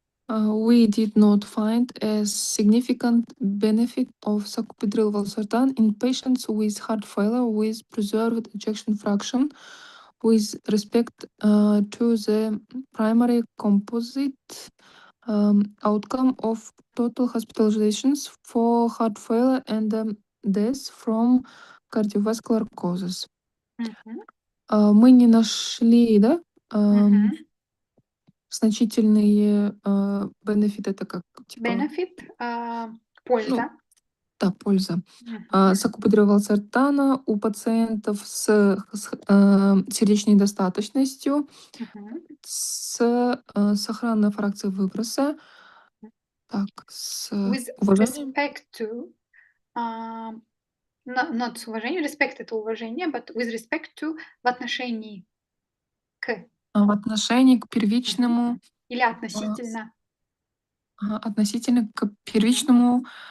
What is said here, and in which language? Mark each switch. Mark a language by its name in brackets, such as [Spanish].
[English] We did not find a significant benefit of sacubitril valsartan in patients with heart failure with preserved ejection fraction with respect to the primary composite outcome of total hospitalizations for heart failure and death from cardiovascular causes. [Russian] Мы не нашли, да, значительные benefit, это как типа... Benefit, польза. Да, польза. Сакубитрил валсартана у пациентов с сердечной недостаточностью, с сохранной фракцией выброса. Так, с уважением. [English] With respect to, not [Russian] с уважением, [English] respect [Russian] это уважение, [English] but with respect to [Russian] в отношении к. В отношении к первичному. Или относительно. Относительно к первичному.